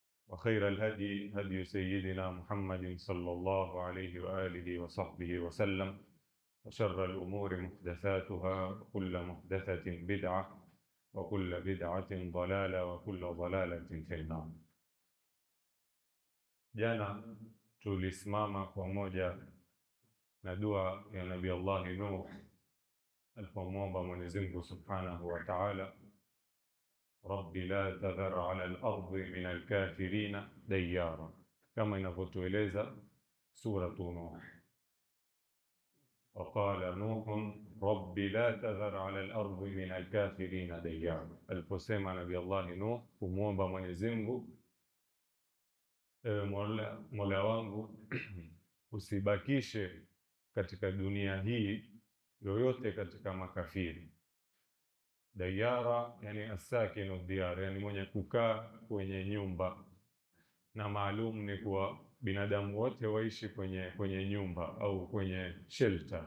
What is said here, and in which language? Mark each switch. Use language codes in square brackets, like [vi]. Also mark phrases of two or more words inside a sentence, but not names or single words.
[ar] وخير الهدي هدي سيدنا محمد صلى الله عليه وآله وصحبه وسلم، وشر الأمور محدثاتها، وكل محدثة بدعة، وكل بدعة ضلالة، وكل ضلالة في النار. [sw] Jana tulisimama pamoja na dua ya Nabii Allah Nuh alipomwomba Mwenyezi Mungu [ar] سبحانه وتعالى, رب لا تذر على الأرض من الكافرين ديارا, [sw] kama inavyotueleza suratu Nuh. [ar] وقال نوح رب لا تذر على الأرض من الكافرين ديارا, [sw] aliposema Nabii Allah Nuh kumwomba Mwenyezi Mungu, Mola wangu usibakishe katika dunia hii yoyote katika makafiri. Dayara yani [ar] الساكن ديار, [sw] yani mwenye kukaa kwenye nyumba, na maalum ni kuwa binadamu wote waishi kwenye nyumba au kwenye shelter.